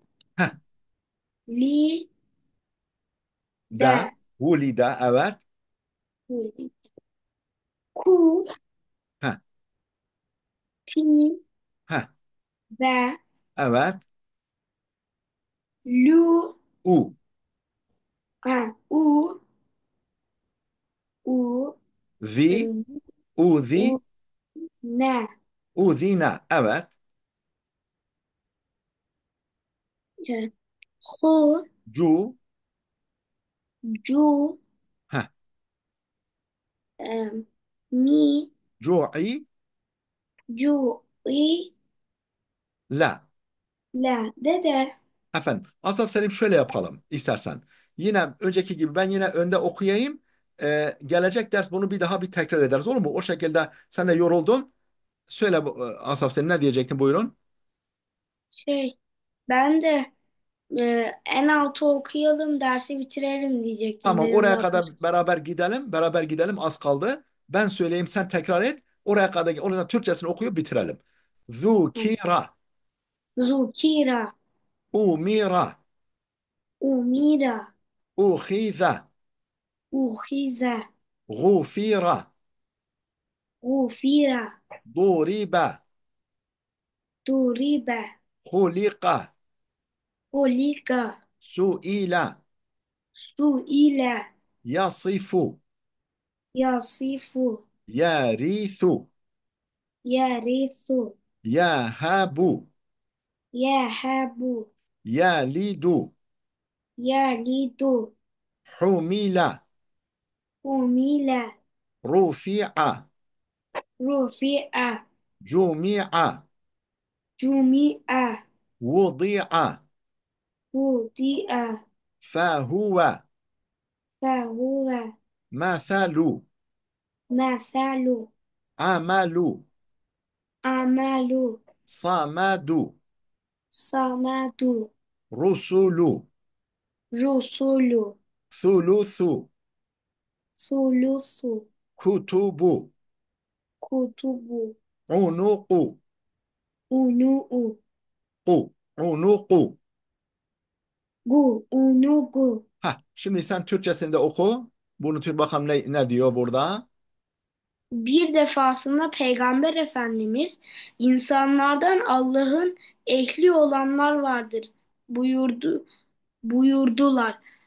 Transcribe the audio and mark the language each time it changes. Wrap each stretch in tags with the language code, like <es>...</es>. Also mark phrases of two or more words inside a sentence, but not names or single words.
<tr>Heh. li, Da. de, Vulida. Evet. ku, Heh. ti, Heh. be, Evet. Lu. U. Ha, u. U. Zi. ı, Uzi. U. Ne. Uzina. Evet. Hu. Cu. Cu. Heh. Mi. Cu'i. Cu. I. La. La. Dede. Efendim, Asaf Selim şöyle yapalım istersen. Yine önceki gibi ben yine önde okuyayım. Gelecek ders bunu bir tekrar ederiz olur mu? O şekilde sen de yoruldun. Söyle Asaf Selim ne diyecektin buyurun. Şey, ben de en altı okuyalım, dersi bitirelim diyecektim. Tamam Benim oraya daha kadar beraber gidelim. Beraber gidelim az kaldı. Ben söyleyeyim sen tekrar et. Oraya kadar onun Türkçesini okuyup bitirelim.</tr> <ar>ذكر, ذكر, أمر, أمر, أخذ, أخذ, غفر, غفر, ضرب, ضرب, خلق, خلق, سئل, سئل, يصف, يصف, يرث, يرث, يهب, يهب, يلد, يلد, حمل, عمل, رفع, رفع, جمع, جمع, وضع, وضع, فهو, فهو, مثل, مثل, عمل, عمل, صمد, صمد, رسل, رسل, ثلث, ثلث, كتب, كتب, عنق, عنق, ق، عنق. عنق.</ar> <tr>Şimdi sen Türkçesinde oku. Bunu Türk bakalım ne diyor burada? Bir defasında Peygamber Efendimiz insanlardan Allah'ın ehli olanlar vardır buyurdular.</tr>